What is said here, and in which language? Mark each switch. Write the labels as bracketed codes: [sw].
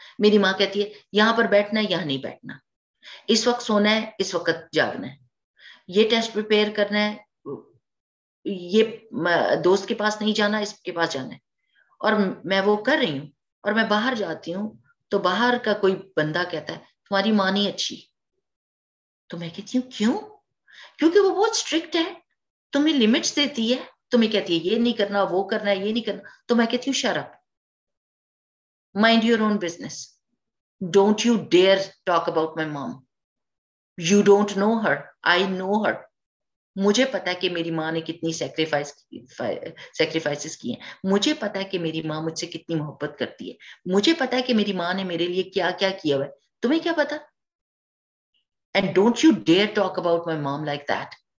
[ur] میری ماں کہتی ہے یہاں پر بیٹھنا ہے, یہاں نہیں بیٹھنا, اس وقت سونا ہے, اس وقت جاگنا ہے, یہ ٹیسٹ پریپیئر کرنا ہے, یہ دوست کے پاس نہیں جانا, اس کے پاس جانا ہے, اور میں وہ کر رہی ہوں. اور میں باہر جاتی ہوں تو باہر کا کوئی بندہ کہتا ہے تمہاری ماں نہیں اچھی, تو میں کہتی ہوں کیوں؟ کیونکہ وہ بہت اسٹرکٹ ہے, تمہیں لمٹس دیتی ہے, تمہیں کہتی ہے یہ نہیں کرنا, وہ کرنا ہے, یہ نہیں کرنا. تو میں کہتی ہوں [en] Shut up, mind your own business, don't you dare talk about my mom, you don't know her, I know her. [ur] مجھے پتا ہے کہ میری ماں نے کتنی سیکریفائسز کی ہیں, مجھے پتا ہے کہ میری ماں مجھ سے کتنی محبت کرتی ہے, مجھے پتا ہے کہ میری ماں نے میرے لیے کیا کیا کیا ہوا ہے, تمہیں کیا پتا؟ [en] And don't you dare talk about my mom like that.